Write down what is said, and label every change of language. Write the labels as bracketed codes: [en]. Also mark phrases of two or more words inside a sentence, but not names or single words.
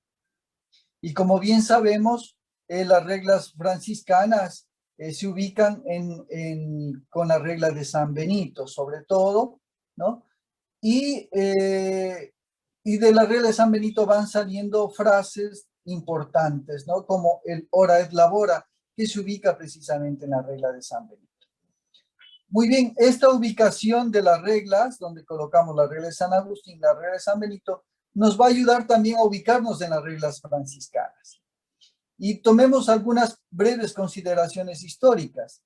[es] Y como bien sabemos, las reglas franciscanas se ubican con la regla de San Benito, sobre todo, ¿no? Y de la regla de San Benito van saliendo frases importantes, ¿no? Como el [la] ora et labora, [es] que se ubica precisamente en la regla de San Benito. Muy bien, esta ubicación de las reglas, donde colocamos la regla de San Agustín, la regla de San Benito, nos va a ayudar también a ubicarnos en las reglas franciscanas. Y tomemos algunas breves consideraciones históricas.